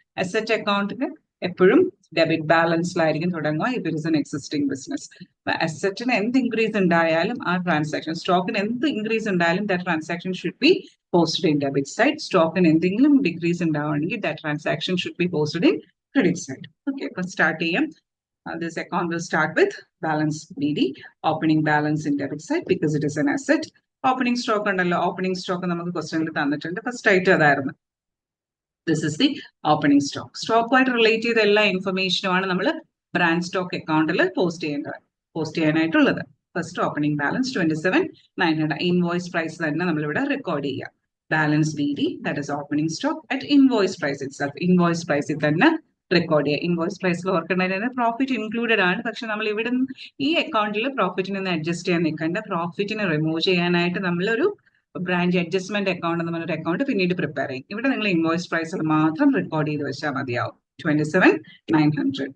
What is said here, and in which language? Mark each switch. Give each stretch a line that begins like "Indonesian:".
Malayalam: Asset അക്കൗണ്ടിന് എപ്പോഴും debit ബാലൻസിലായിരിക്കും തുടങ്ങുക
English: If it is an existing business.
Malayalam: അസറ്റിന് എന്ത് ഇൻക്രീസ് ഉണ്ടായാലും ആ ട്രാൻസാക്ഷൻ, സ്റ്റോക്കിന് എന്ത് ഇൻക്രീസ് ഉണ്ടായാലും
English: That transaction should be posted in debit side.
Malayalam: സ്റ്റോക്കിന് എന്തെങ്കിലും ഡിക്രീസ് ഉണ്ടാവുകയാണെങ്കിൽ
English: That transaction should be posted in credit side. Okay, let's start here. This account will start with balance BD, opening balance in debit side because it is an asset.
Malayalam: Opening stock ഉണ്ടല്ലോ, opening stock നമുക്ക് ക്വസ്റ്റ്യനിൽ തന്നിട്ടുണ്ട്. First ആയിട്ട് അതായിരുന്നു.
English: This is the opening stock.
Malayalam: സ്റ്റോക്കുമായിട്ട് relate ചെയ്ത എല്ലാ ഇൻഫർമേഷനുമാണ് നമ്മൾ branch stock അക്കൗണ്ടിൽ post ചെയ്യാനായിട്ടുള്ളത്. First opening balance 27,900. Invoice price തന്നെ നമ്മളിവിടെ റെക്കോർഡ് ചെയ്യുക.
English: Balance BD, that is opening stock at invoice price itself.
Malayalam: Invoice പ്രൈസിൽ തന്നെ റെക്കോർഡ് ചെയ്യുക. ഇൻവോയ്സ് പ്രൈസിൽ ഓർക്കേണ്ടത് പ്രോഫിറ്റ് ഇൻക്ലൂഡഡ് ആണ്. പക്ഷെ നമ്മൾ ഇവിടെ ഈ അക്കൗണ്ടിൽ പ്രോഫിറ്റിനെ ഒന്ന് അഡ്ജസ്റ്റ് ചെയ്യാൻ നിൽക്കേണ്ട. പ്രോഫിറ്റിനെ റിമൂവ് ചെയ്യാനായിട്ട് നമ്മളൊരു ബ്രാഞ്ച് അഡ്ജസ്റ്റ്മെന്റ് അക്കൗണ്ട് എന്ന് പറഞ്ഞൊരു അക്കൗണ്ട് പിന്നീട് പ്രിപ്പയർ ചെയ്യും. ഇവിടെ നിങ്ങൾ ഇൻവോയ്സ് പ്രൈസിൽ മാത്രം റെക്കോർഡ് ചെയ്ത് വെച്ചാൽ മതിയാവും. 27,900.